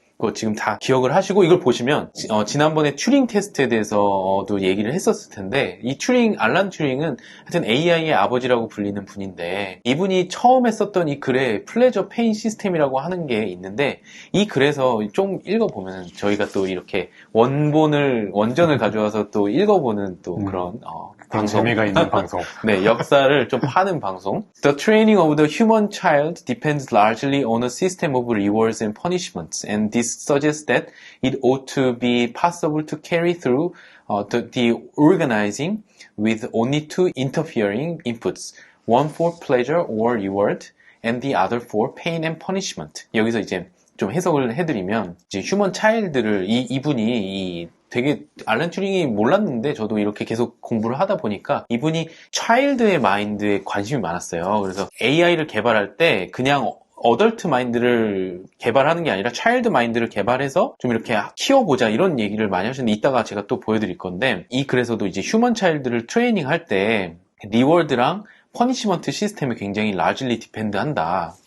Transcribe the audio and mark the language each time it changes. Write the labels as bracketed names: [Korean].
[Korean] 그거 지금 다 기억을 하시고, 이걸 보시면 지난번에 튜링 테스트에 대해서도 얘기를 했었을 텐데, 이 알란 튜링은 하여튼 AI의 아버지라고 불리는 분인데, 이분이 처음 했었던 이 글에 플레저 페인 시스템이라고 하는 게 있는데, 이 글에서 좀 읽어보면 저희가 또 이렇게 원전을 가져와서 또 읽어보는 또 그런 방송. 재미가 있는 방송. 네, 역사를 좀 파는 방송. [English] The training of the human child depends largely on a system of rewards and punishments, and this suggests that it ought to be possible to carry through the organizing with only two interfering inputs, one for pleasure or reward, and the other for pain and punishment. [Korean] 여기서 이제 좀 해석을 해드리면, 이제 휴먼 차일드를 이분이 되게 알란 튜링이 몰랐는데, 저도 이렇게 계속 공부를 하다 보니까 이분이 차일드의 마인드에 관심이 많았어요. 그래서 AI를 개발할 때 그냥 어덜트 마인드를 개발하는 게 아니라 차일드 마인드를 개발해서 좀 이렇게 키워보자, 이런 얘기를 많이 하셨는데, 이따가 제가 또 보여드릴 건데, 이 글에서도 이제 휴먼 차일드를 트레이닝 할 때 리워드랑 퍼니시먼트 시스템이 굉장히 [English] largely depend [Korean] 한다.